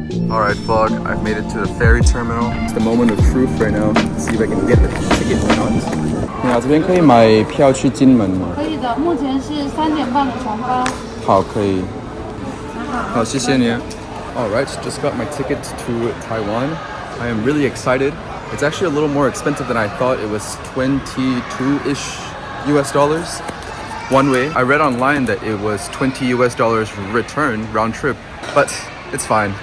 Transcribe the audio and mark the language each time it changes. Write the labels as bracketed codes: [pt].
[en] Alright vlog, I've made it to the ferry terminal. It's the moment of truth right now. Let's see if I can get the ticket or not. [zh] 你好，这边可以买票去金门吗？可以的，目前是3点半的船班。好，可以。好，谢谢你。 [en] Alright, just got my ticket to Taiwan. I am really excited. It's actually a little more expensive than I thought. It was 22-ish US dollars one way. I read online that it was $20 US return round trip, but it's fine.